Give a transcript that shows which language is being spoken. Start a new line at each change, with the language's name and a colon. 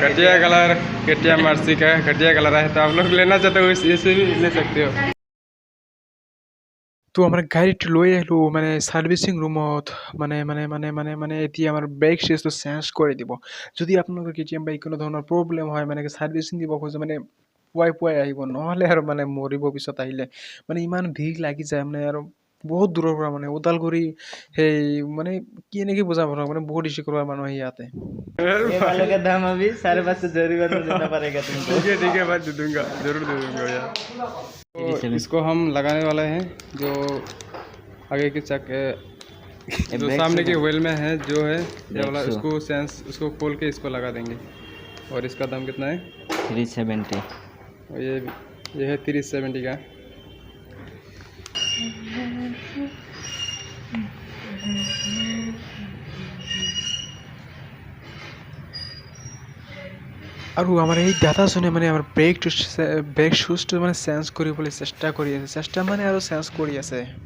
Hindi: खटिया colour KTM RC का खटिया कलर आया तो आप लोग लेना चाहते हो इसे भी ले सकते हो
Assamese: তো আমাৰ গাড়ীটো লৈ আহিলোঁ মানে ছাৰ্ভিচিং ৰুমত মানে এতিয়া আমাৰ ব্ৰেক চেজটো চেঞ্জ কৰি দিব যদি আপোনালোকৰ KTM বাইক কোনো ধৰণৰ প্ৰব্লেম হয় মানে ছাৰ্ভিচিং দিব খোজে মানে পুৱাই আহিব নহ'লে আৰু মানে মৰিব পিছত আহিলে মানে ইমান ভিৰ লাগি যায় মানে আৰু বহুত দূৰৰ পৰা মানে ওদালগুৰি সেই মানে কি এনেকৈ বুজাব মানে বহুত ইছ্যু কৰোৱা মানুহ আহি ইয়াতে
Hindi: ये वालों का दाम अभी 5.5 जरूरत में देना पड़ेगा तुमको ठीक है भाई दे दूंगा जरूर दे दूंगा यार तो इसको हम लगाने वाले हैं जो आगे के चक्के जो सामने के व्हील में है जो है ये वाला इसको सेंस इसको खोल के इसको लगा देंगे और इसका दाम कितना है 370 और ये है 370 का
Assamese: আৰু আমাৰ এই দাদাজনে মানে আমাৰ ব্ৰেক শ্বুজটো মানে চেঞ্জ কৰিবলৈ চেষ্টা কৰি আছে